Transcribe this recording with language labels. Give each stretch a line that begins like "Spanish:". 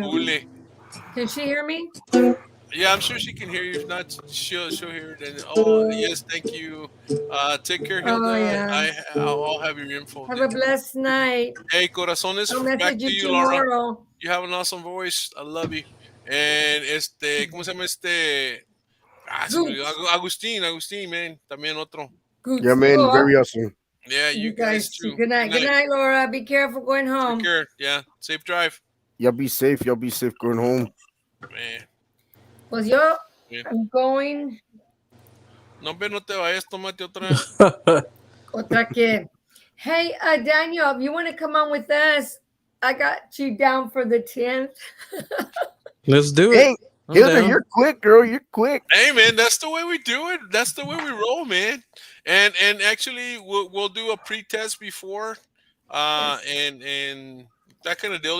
English: Bully. Can she hear me? Yeah, I'm sure she can hear you. If not, she'll hear it. And yes, thank you. Take care, Hilda. Yeah. I'll have your info. Have a blessed night. Hey, corazones, I'll back message to you you, Laura. tomorrow. You have an awesome voice. I love you. And
Spanish: ¿cómo se llama se me olvidó. Agustín, man. También otro.
English: Good. Yeah, man, very awesome. Yeah, you guys too. Good night. Good night, Laura. Be careful going home. Take care. Yeah, safe drive. Y'all be safe. Y'all be safe going home. Man.
Spanish: Pues yo,
English: I'm going.
Spanish: No, no te vayas, tómate otra. Otra que.
English: Hey, Daniel, if you want to come on with us, I got you down for the 10th. Let's do it. Hey, Hilda, you're quick, girl. You're quick. Hey, man, that's the way we do it. That's the way we roll, man. And actually, we'll do a pre-test before, and that kind of deal.